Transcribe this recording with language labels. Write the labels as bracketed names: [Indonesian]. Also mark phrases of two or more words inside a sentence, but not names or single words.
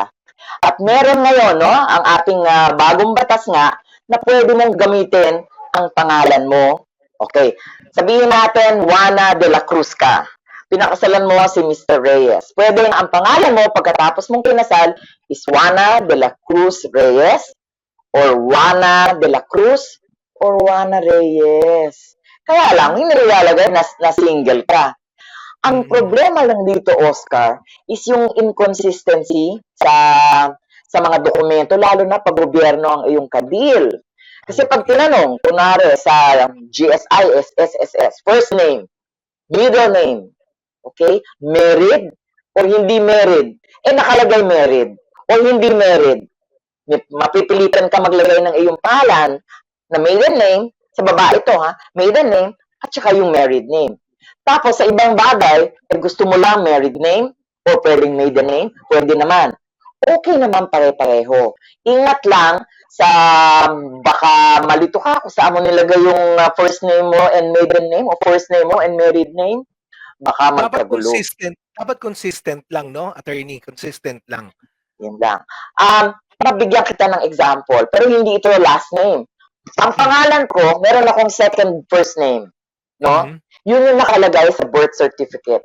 [Filipino] At meron ngayon, no, ang ating bagong batas nga, na pwede mong gamitin ang pangalan mo. Okay. Sabihin natin, Juana de la Cruz ka. Pinakasalan mo si Mr. Reyes. Pwede ang pangalan mo pagkatapos mong kinasal is Juana de la Cruz Reyes or Juana de la Cruz or Juana Reyes. Kaya lang, yung nilalagay na single ka. Ang problema lang dito, Oscar, is yung inconsistency sa mga dokumento, lalo na pag gobyerno ang iyong kadil. Kasi pag tinanong, kunwari sa GSIS, SSS, [English] first name, middle name, okay, married or [Filipino] hindi married, nakalagay [English] married or [Filipino] hindi married, mapipilitan ka maglagay ng iyong pangalan na [English] maiden name, [Filipino] sa babae ito [English] maiden name, [Filipino] at saka yung [English] married name. [Filipino] Tapos, sa ibang bagay, gusto mo lang [English] married name [Filipino] o pwedeng [English] maiden name, [Filipino] pwede naman. Okay naman pare-pareho. Ingat lang sa baka malito ka kung saan mo nilagay yung [English] first name [Filipino] mo [English] and maiden name [Filipino] o [English] first name [Filipino] mo [English] and married name. [Filipino] Baka magkagulo. Dapat consistent lang, no? Attorney, consistent lang. Yan lang. Mabigyan kita ng example, pero hindi ito [English] last name. [Filipino] Ang pangalan ko, meron akong [English] second first name. [Filipino] No? Yun yung nakalagay sa [English] birth certificate.